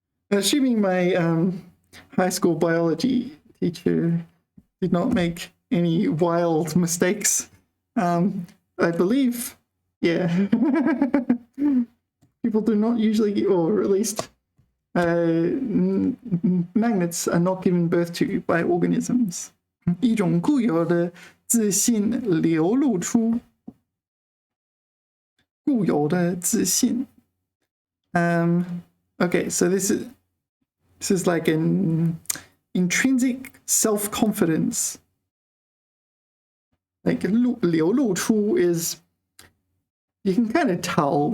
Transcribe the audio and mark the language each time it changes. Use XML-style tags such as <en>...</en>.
<en>Assuming my high school biology teacher did not make any wild mistakes, I believe, yeah, people do not usually, or at least magnets are not given birth to by organisms.</en> <zh>一种固有的自信流露出. 固有的自信.</zh> <en>Okay, so this is like an intrinsic self-confidence. Like 流露出 is, you can kind of tell.</en>